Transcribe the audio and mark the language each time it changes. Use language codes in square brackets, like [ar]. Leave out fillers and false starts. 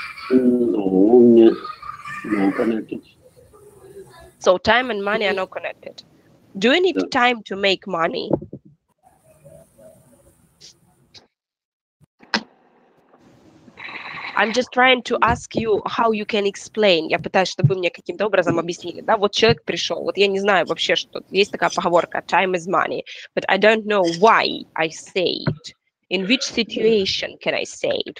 [en] No, not connected. So time and money are not connected. Do you need time to make money? I'm just trying to ask you how you can explain. [ru] Я пытаюсь, чтобы вы мне каким-то образом объяснили. Да, вот человек пришел, вот я не знаю вообще, что есть такая поговорка [en] time is money, but I don't know why I say it. In which situation can I say it?